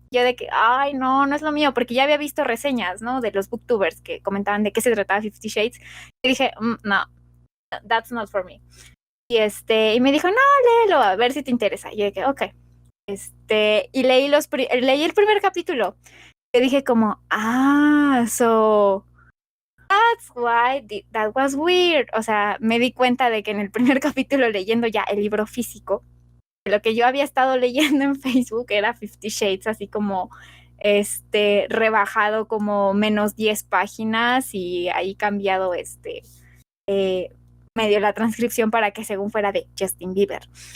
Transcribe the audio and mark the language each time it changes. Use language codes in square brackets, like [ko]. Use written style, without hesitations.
[es] Yo de que, ay, no es lo mío, porque ya había visto reseñas, ¿no? De los booktubers que comentaban de qué se trataba 50 Shades. Y dije, no, [en] that's not for me. [es] Y me dijo, no, léelo, a ver si te interesa. Y yo de que, ok. Y leí leí el primer capítulo. Y dije como, [en] so that's why that was weird. [es] O sea, me di cuenta de que en el primer capítulo leyendo ya el libro físico, lo que yo había estado leyendo en Facebook era 50 Shades, así como rebajado como menos 10 páginas y ahí cambiado medio la transcripción para que según fuera de Justin Bieber.